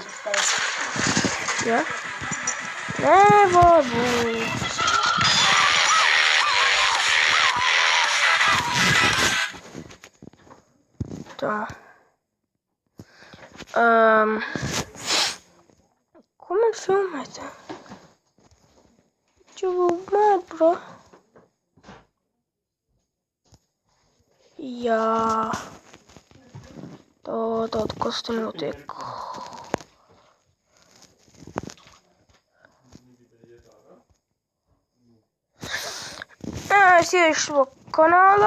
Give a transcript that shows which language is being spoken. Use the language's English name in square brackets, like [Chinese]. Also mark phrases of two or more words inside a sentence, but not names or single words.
[Latvian] Jā. Nevar būt. Tā. Ko man filmēt? [English] You mad, bro? [Latvian] Jā. Tāda kas te notiek. Es iešu šo kanālā.